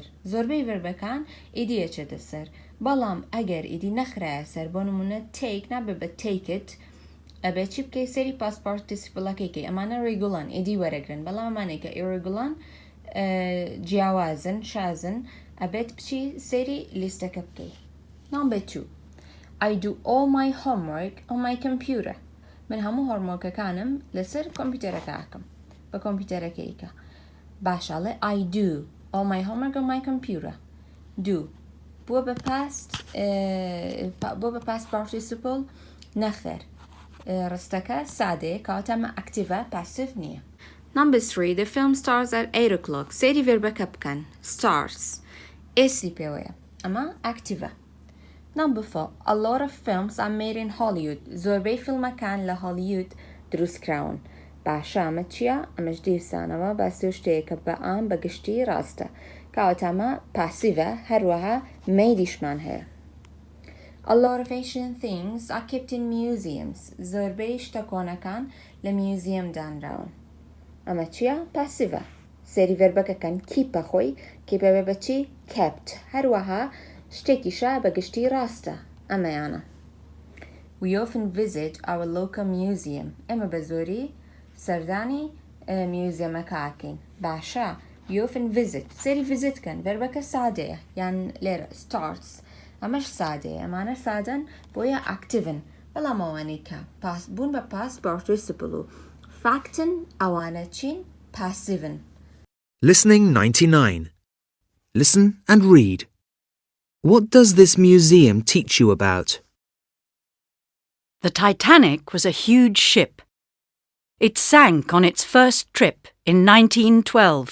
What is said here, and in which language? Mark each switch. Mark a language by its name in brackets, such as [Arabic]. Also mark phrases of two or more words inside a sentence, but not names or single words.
[Central Kurdish] زۆربەی ڤێربەکان ئیدی ئەچێتە سەر. بەڵام ئەگەر ئیدی نەخرایە سەر بۆ نمونە take نابێ بە takeit ئەبێ چی بکەی سەری [English] past participle [Central Kurdish] ئەمانە ڕێگوڵان ئیدی وەرەگرن بەڵام ئەمانەی کە ئێڕێگوڵان جیاوازن شازن ئەبێت بچی سەری لیستەکە بکەی. [English] Number 2. I do all my homework on my computer. [Central Kurdish] من هەموو هۆمۆرکەکانم لەسەر کۆمپیوتەرەکەکەم بە کۆمپیوتەرەکەیکە. باشەڵێ [English] I do all my homework on my computer. [Central Kurdish] Do بۆ بە [English] past participle [Central Kurdish] نەخێر. ڕستەکە سادەیە کەواتەمە ئەکتیڤە پاسیڤ نییە. [English] Number 3. The film starts at 8 o'clock. [Central Kurdish] سەیری ڤێربەکە بکەن. Starts ئێسی پێوەیە ئەمە ئەکتیڤە. [English] Number 4. A lot of films are made in Hollywood. [Central Kurdish] زۆربەی فیلمەکان لە هۆلیوود دروستکراون. باشە ئەمە چییە؟ ئەمەش دیسانەوە باسی شتەیەکە بە ئام بە گشتی ڕاستە. کەواتەمە پاسیڤە هەروەها مەیدیشمان هەیە. [English] A lot of ancient things are kept in museums. [Central Kurdish] زۆربەی شتە کۆنەکان لە میوزیەم دانراون. ئەمە چییە؟ پاسیڤە. سەری ڤێربەکەکەن کیپە خۆی کیپە بێ بەچی؟ kept. هەروەها شتێکیشە بە گشتی ڕاستە ئەمەیانە. [English] We often visit our local museum. [Central Kurdish] ئێمە بە زۆری سەردانی میوزیەمەکەکەین. [English] باشە we often visit. [Central Kurdish] سەری ڤیزیتکەن ڤێربەکە سادەیە یان لێرە starts. ئەمەش سادەیە ئەمانە سادەن بۆیە ئاکتیڤن بەڵام ئەوانەی کە بوون بە [English] past participle [Central Kurdish] و فاکتن ئەوانە چین؟ پاسیڤن. [English] Listening 99. Listen and read. What does this museum teach you about? The Titanic was a huge ship. It sank on its first trip in 1912.